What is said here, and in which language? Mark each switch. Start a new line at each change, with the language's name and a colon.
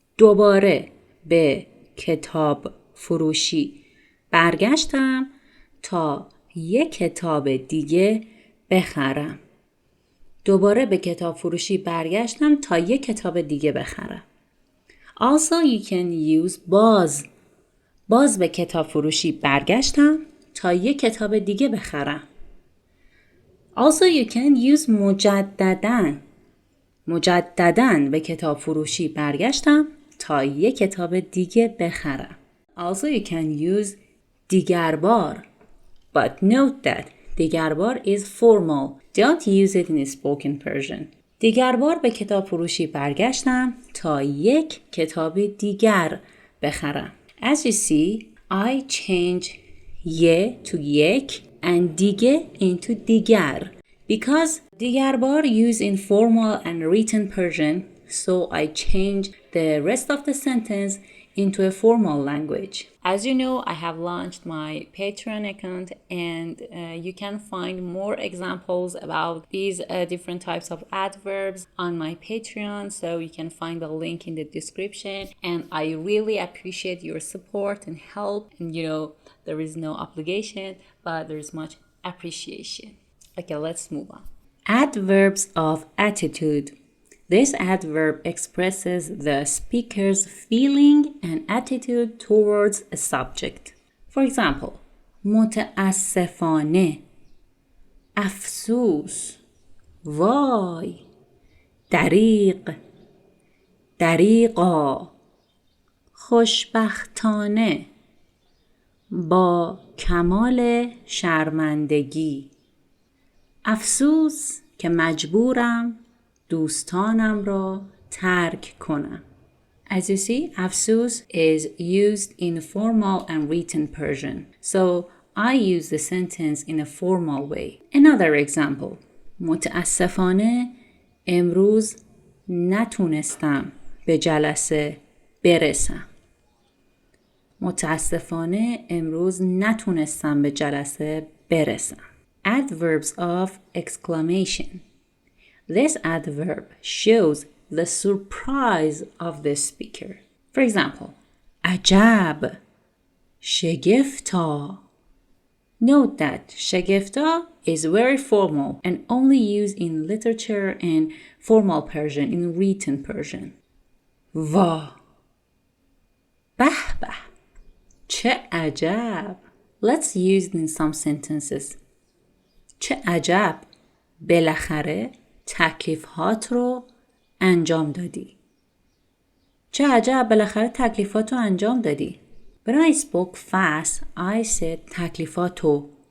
Persian: دوباره به کتاب فروشی برگشتم تا یک کتاب دیگه بخرم. دوباره به کتاب فروشی برگشتم تا یک کتاب دیگه بخرم.
English: Also you can use باز.
Persian: باز به کتاب فروشی برگشتم تا یک کتاب دیگه بخرم.
English: Also you can use مجدداً.
Persian: مجدداً به کتاب فروشی برگشتم تا یک کتاب دیگه بخرم.
English: Also you can use دیگربار. But note that دیگربار is formal. Don't use it in spoken Persian.
Persian: دیگربار به کتاب فروشی برگشتم تا یک کتاب دیگر بخرم.
English: As you see, I change ی to یک and دیگه into دیگر. Because دیگربار used in formal and written Persian, so I change the rest of the sentence into a formal language. As you know, I have launched my Patreon account and you can find more examples about these different types of adverbs on my Patreon, so you can find the link in the description. And I really appreciate your support and help. And there is no obligation, but there is much appreciation. Okay, let's move on. Adverbs of attitude. This adverb expresses the speaker's feeling and attitude towards a subject. For example,
Persian: متاسفانه, افسوس, وای, دریغ, دریغا, خوشبختانه, با کمال شرمندگی. افسوس که مجبورم دوستانم را ترک کنم.
English: As you see, افسوس is used in formal and written Persian. So I use the sentence in a formal way. Another example.
Persian: متاسفانه امروز نتونستم به جلسه برسم. متاسفانه امروز نتونستم به جلسه برسم.
English: Adverbs of exclamation. This adverb shows the surprise of the speaker. For example, عجب, شگفتا. Note that شگفتا is very formal and only used in literature and formal Persian, in written Persian.
Persian: وا, به به, چه عجب.
English: Let's use it in some sentences.
Persian: چه عجب, بالاخره تکلیفات رو انجام دادی. چه عجب, بالاخره تکلیفات رو انجام دادی.
English: When I spoke fast, I said تکلیفاتو.